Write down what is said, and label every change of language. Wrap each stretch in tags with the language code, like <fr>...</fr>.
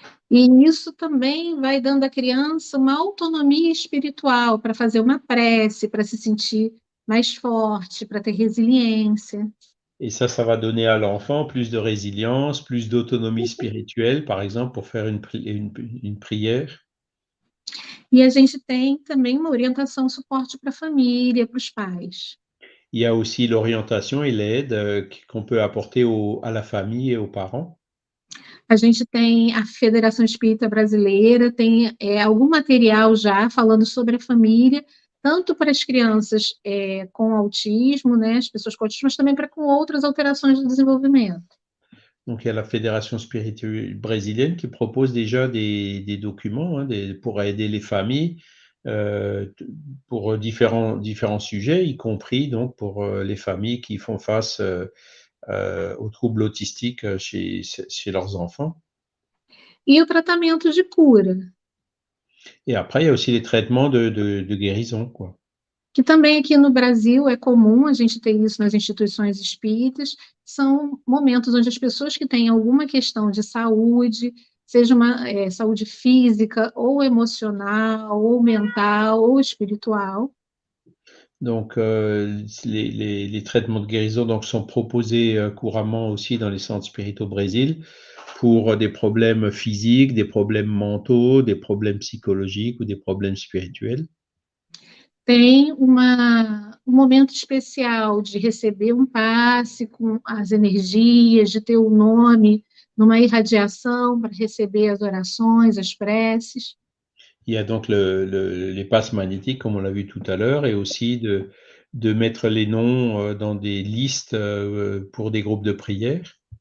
<pt>E isso também vai dando à criança uma autonomia espiritual para fazer uma prece, para se sentir mais forte, para ter resiliência.</pt> <fr>Et ça va donner à l'enfant plus de résilience, plus d'autonomie spirituelle, par exemple, pour faire une prière.</fr> <pt>E a gente tem também uma orientação, suporte para a família, para os pais.</pt> <fr>Il y a aussi l'orientation et l'aide qu'on peut apporter à la famille et aux parents.</fr> <pt>A gente tem a Federação Espírita Brasileira, tem algum material já falando sobre a família, tanto para as crianças com autismo, né, as pessoas com autismo, mas também para com outras alterações do desenvolvimento.</pt> <fr>Donc, il y a la Fédération spirituelle brésilienne qui propose déjà des documents, hein, pour aider les familles pour différents sujets, y compris donc pour les familles qui font face aux troubles autistiques chez leurs enfants.</fr> <pt>E o tratamento de cura.</pt> <fr>Et après, il y a aussi les traitements de guérison, quoi.</fr> <pt>Que também aqui no Brasil é comum a gente ter isso nas instituições espíritas, são momentos onde as pessoas que têm alguma questão de saúde, seja uma saúde física, ou emocional, ou mental, ou espiritual.</pt> <fr>Donc, les traitements de guérison donc, sont proposés couramment aussi dans les centres spirituels au Brésil pour des problèmes physiques, des problèmes mentaux, des problèmes psychologiques ou des problèmes spirituels.</fr> <pt>Tem momento especial de receber passe com as energias, de ter o nome numa irradiação para receber as orações, as preces.</pt> <fr>Il y a donc les passes magnétiques, comme on l'a vu tout à l'heure, et aussi de mettre les noms dans des listes pour des groupes de prière.</fr>